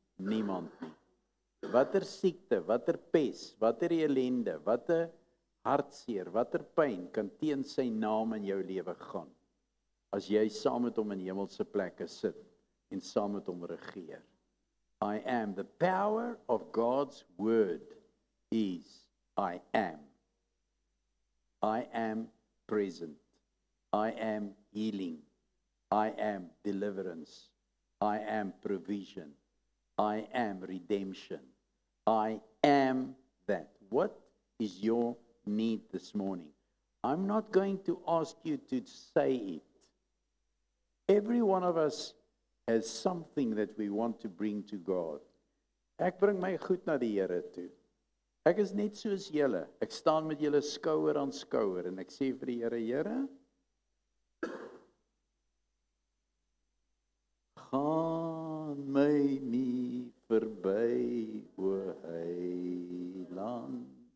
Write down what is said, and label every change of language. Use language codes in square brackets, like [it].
[af] Niemand nie. Watter siekte, watter pes, watter ellende, watter hartseer, watter pyn kan teen sy naam in jou lewe gaan? As jy saam met hom in hemelse plekke sit en saam met hom regeer. [en] I am. The power of God's word is I am. I am present. I am healing. I am deliverance. I am provision. I am redemption. I am that. What is your need this morning? I'm not going to ask you to say it. Every one of us has something that we want to bring to God. [af] Ek bring my goed na die Here toe. Ek is net soos julle. Ek staan met julle skouer aan skouer en ek sê vir die Here, Here, gaan my nie verby, o Heiland.